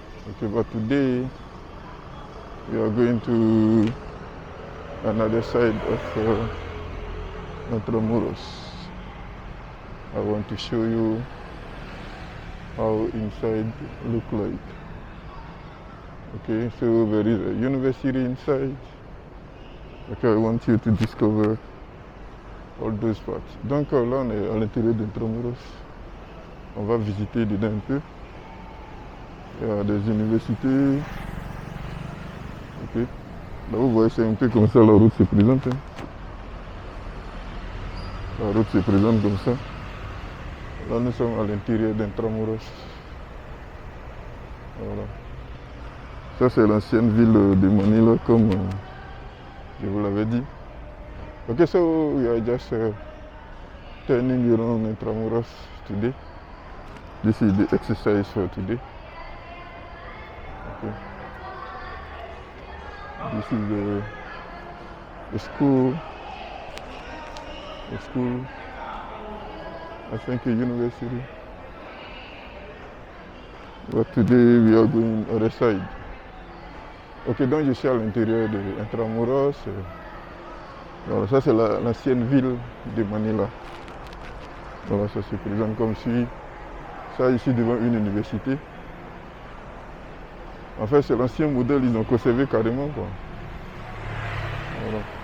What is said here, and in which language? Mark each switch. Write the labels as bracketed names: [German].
[English] Okay, but today we are going to another side of Intramuros. I want to show you how inside look like. Okay, so there is a university inside. Okay, I want you to discover all those parts. [French] Donc là, on est à l'intérieur d'Intramuros. On va visiter dedans un peu. Il y a des universités. Ok. Là, vous voyez, c'est un peu comme ça, la route se présente. Hein. La route se présente comme ça. Là, nous sommes à l'intérieur d'Intramuros. Voilà. Ça, c'est l'ancienne ville de Manila, comme je vous l'avais dit. [English] Okay, so we are just turning around Intramuros today. This is the exercise for today. Okay. This is the school. The school. I think a university. But today we are going other side. [French] Ok, donc je suis à l'intérieur de Intramuros. Voilà, ça c'est l'ancienne ville de Manila. Voilà, ça se présente comme suit. Ça ici devant une université. En fait, c'est l'ancien modèle, ils ont conservé carrément quoi. Voilà.